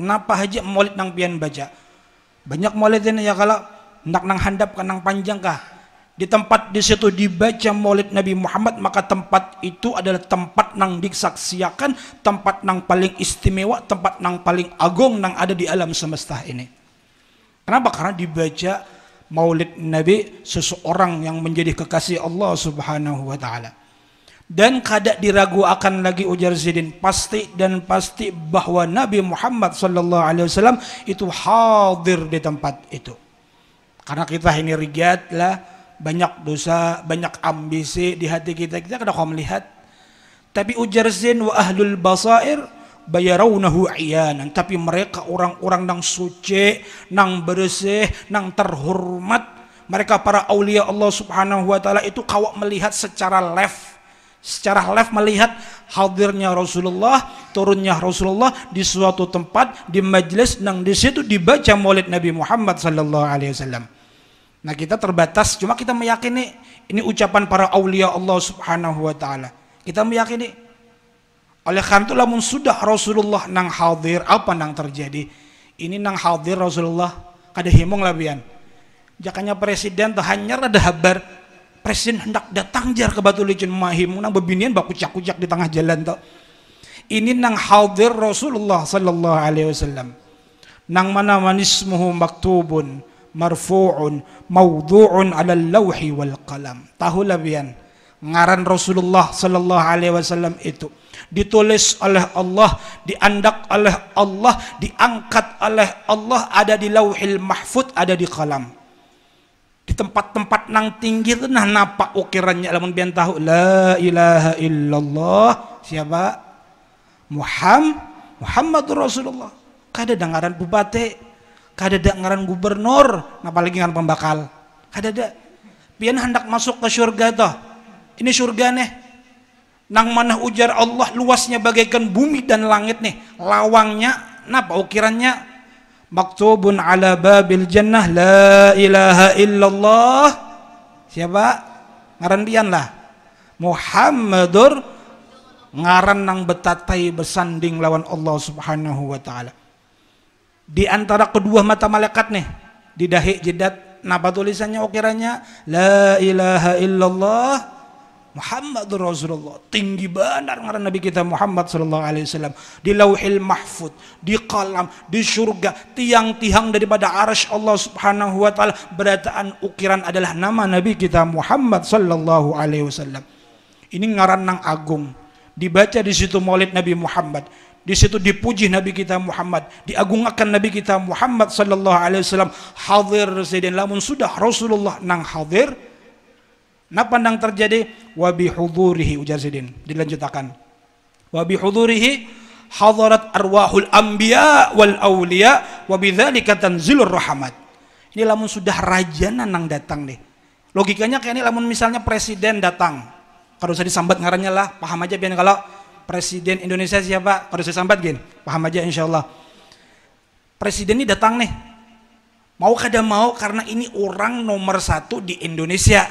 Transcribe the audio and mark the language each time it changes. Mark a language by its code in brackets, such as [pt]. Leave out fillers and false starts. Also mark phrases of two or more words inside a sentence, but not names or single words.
[bjn] Napa aja Maulid nang pian baca? Banyak maulid ini ya, kalau hendak nang handap kan nang panjang kah di tempat di situ dibaca Maulid Nabi Muhammad, maka tempat itu adalah tempat nang disaksiakan, tempat nang paling istimewa, tempat nang paling agung nang ada di alam semesta ini. Kenapa? Karena dibaca Maulid Nabi seseorang yang menjadi kekasih Allah [ar] سبحانه وتعالى. [bjn] Dan kada diragu akan lagi ujar sidin, pasti dan pasti bahwa Nabi Muhammad [ar] صلى الله عليه وسلم [bjn] itu hadir di tempat itu. Karena kita ini rigat lah, banyak dosa, banyak ambisi di hati kita kada kau melihat. Tapi ujar sidin [ar] وأهل البصائر يرونه عيانا, [bjn] tapi mereka orang-orang nang suci, nang bersih, nang terhormat, mereka para aulia Allah [ar] سبحانه وتعالى [bjn] itu kau melihat secara live melihat hadirnya Rasulullah, turunnya Rasulullah di suatu tempat, di majlis nang di situ dibaca Maulid Nabi Muhammad [ar] صلى الله عليه وسلم. [bjn] Nah, kita terbatas, cuma kita meyakini ini ucapan para aulia Allah [ar] سبحانه وتعالى. [bjn] Kita meyakini. Oleh karena itu lamun sudah Rasulullah nang hadir, apa nang terjadi? Ini nang hadir Rasulullah kada himong labian. Jakanya presiden tuh hanyar ada habar presiden hendak datang jar ke Batu Licin mahim nang bebinian baku kucak-kucak di tengah jalan tuh. Ini nang hadir Rasulullah [ar] صلى الله عليه وسلم. [bjn] Nang mana [ar] من اسمه مكتوب مرفوع موضوع على اللوح والقلم. [bjn] Tahu labian ngaran Rasulullah [ar] صلى الله عليه وسلم [bjn] itu ditulis oleh Allah, diandak oleh Allah, diangkat oleh Allah, ada di Lauhil Mahfud, ada di qalam. Di tempat-tempat nang tinggi itu nah napa ukirannya lamun bian tahu [ar] لا إله إلا الله [bjn] siapa? [ar] محمد رسول الله. [bjn] Kada dengaran bupati, kada dengaran gubernur, apalagi ngaran pembakal. Kada ada. Pian hendak masuk ke surga toh. Ini surga nih. Nang mana ujar Allah luasnya bagaikan bumi dan langit nih. Lawangnya napa ukirannya? [ar] مكتوب على باب الجنة لا إله إلا الله. [bjn] Siapa? Ngaran pian lah. Muhammadur ngaran nang betatai bersanding lawan Allah [ar] سبحانه وتعالى. [bjn] Di antara kedua mata malaikat nih, di dahi jidat napa tulisannya ukirannya? [ar] لا إله إلا الله محمد رسول الله. [bjn] Tinggi benar ngaran Nabi kita Muhammad [ar] صلى الله عليه وسلم. [bjn] Di Lauhil Mahfud, di qalam, di surga, tiang-tiang daripada arsy Allah [ar] سبحانه وتعالى [bjn] berataan ukiran adalah nama Nabi kita Muhammad [ar] صلى الله عليه وسلم. [bjn] Ini ngaran nang agung. Dibaca di situ Maulid Nabi Muhammad. Di situ dipuji Nabi kita Muhammad, diagungkan Nabi kita Muhammad [ar] صلى الله عليه وسلم. [bjn] Hadir Sayyidin lamun sudah Rasulullah nang hadir, napa nang terjadi? [ar] وبحضوره [bjn] ujar Sayyidin, dilanjutkan. [ar] وبحضوره حضرت أرواح الأنبياء والأولياء وبذلك تنزل الرحمات. [bjn] Ini lamun sudah rajana nang datang nih. Logikanya kayak ini lamun misalnya presiden datang, kalau usah disambat ngarannya lah, paham aja biar kalau Presiden Indonesia siapa? Kalau saya sambat gini, paham aja [ar] إن شاء الله. [bjn] Presiden ini datang nih, mau kada mau karena ini orang nomor satu di Indonesia.